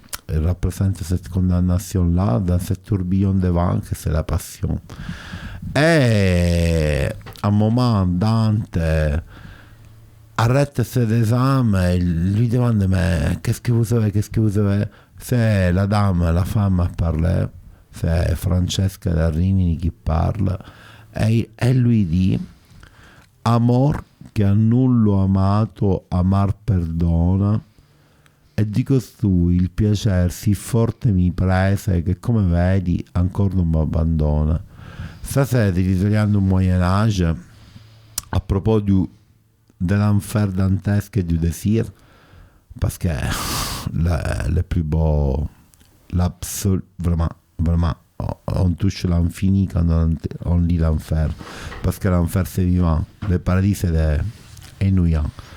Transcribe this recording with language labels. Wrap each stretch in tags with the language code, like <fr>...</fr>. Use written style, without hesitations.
<fr>il représente cette condamnation-là dans ce tourbillon de vent que c'est la passion. Et à un moment, Dante arrête ses âmes et lui demande mais qu'est-ce que vous avez? C'est la dame, la femme a parlé, c'est Francesca da Rimini qui parle e lui dit</fr> <it>amor che a nullo amato amar perdona e di costui il piacer sì forte mi prese che come vedi ancora non mi abbandona.</it> <fr>Ça c'est de l'italien du Moyen-Âge à propos de l'enfer dantesque et du désir parce que le plus beau vraiment on touche l'infini quand on lit l'enfer parce que l'enfer c'est vivant, le paradis c'est ennuyant.</fr>